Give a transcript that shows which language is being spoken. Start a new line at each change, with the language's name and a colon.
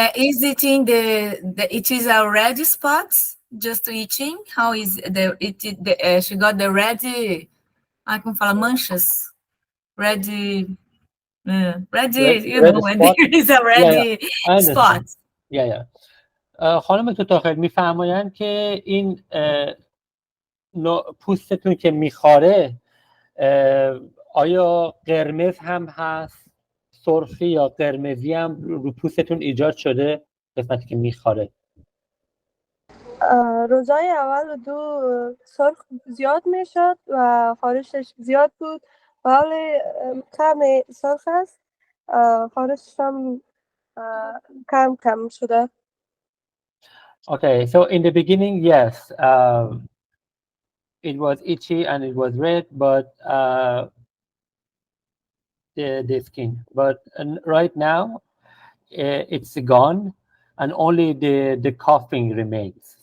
English: Is it in it is a red spot? Just itching? How is she got the red,
Portuguese: como fala, manchas?
English: Red, you know, when there is a red spot. Yeah.
Persian: خانم توتاخیل میفرمایند که این پوستتون که میخاره آیا قرمز هم هست، سرخی یا قرمزی هم رو پوستتون ایجاد شده قسمتی که میخاره؟ روزای اول سرخ زیاد میشد و خارشش زیاد بود و حالا کم سرخ است، خارشش هم کم شده.
English: Okay, so in the beginning, yes, it was itchy and it was red, but the skin. But right now, it's gone, and only the coughing remains.